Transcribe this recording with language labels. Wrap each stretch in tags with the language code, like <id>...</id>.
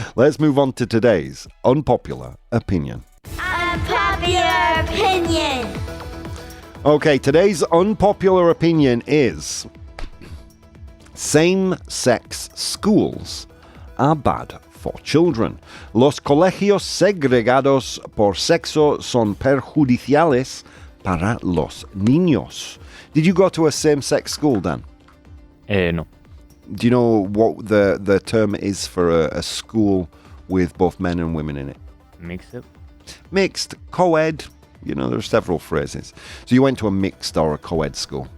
<en>Let's move on to today's unpopular opinion. Unpopular opinion. Okay, today's unpopular opinion is same-sex schools are bad for children.</en> <es>Los colegios segregados por sexo son perjudiciales para los niños.</es> <en>Did you go to a same-sex school, Dan? No. Do you know what the term is for a school with both men and women in it? Mixed, co-ed. You know, there are several phrases. So you went to a mixed or a co-ed school?</en>